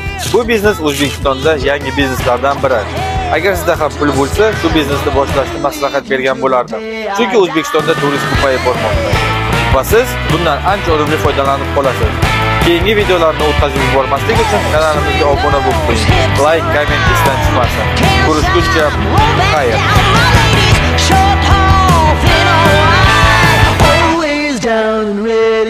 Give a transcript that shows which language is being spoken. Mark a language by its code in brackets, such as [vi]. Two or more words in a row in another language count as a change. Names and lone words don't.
[uz] Bu biznes O'zbekistonda yangi bizneslardan biri. Agar sizda ham pul bo'lsa, shu biznesni boshlashni maslahat bergan bo'lardim. Chunki O'zbekistonda turist ko'payib bormoqda. Va siz bundan ancha unumli foydalanib qolasiz. Keyingi videolarni o'tkazib yubormaslik uchun kanalimizga obuna bo'lib qo'ying. Like, komment isdan chiqmasin. Ko'rishguncha xayr. [en] Short, tall, thin or wide, always down and red.